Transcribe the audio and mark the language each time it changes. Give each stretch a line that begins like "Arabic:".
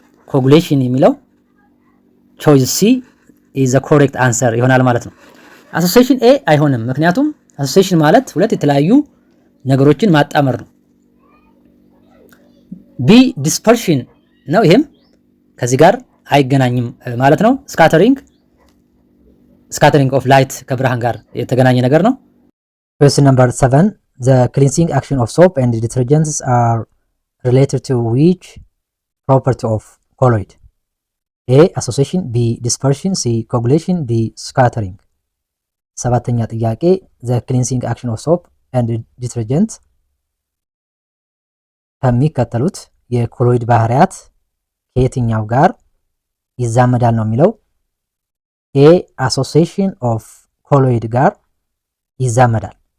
Amharic: ኮጉሌሽን የሚለው
English: ቾይስ ሲ ኢዝ ዘ ኮሬክት አንሰር
Amharic: ይሆናል ማለት ነው። አሶሲዬሽን ኤ አይሆንም፣ ምክንያቱም አሶሲዬሽን ማለት ሁለት የተለያዩ ነገሮችን ማጣመር ነው። ቢ ዲስፐርሽን ነው፣ ይሄም ከዚህ ጋር አይገናኝም ማለት ነው። ስካተሪንግ ኦፍ ላይት ከብርሃን ጋር የተገናኘ ነገር ነው።
English: Question number 7. The cleansing action of soap and detergents are related to which property of colloid? A. Association, B. dispersion, C. coagulation, D. scattering.
Amharic: ሰባተኛ ጥያቄ
English: the cleansing action of soap and detergent
Amharic: ከሚከተሉት የኮሎይድ ባህሪያት ከየትኛው ጋር ይዛመዳል ነው የሚለው። ኤ አሶሲዬሽን ኦፍ ኮሎይድ ጋር ይዛመዳል።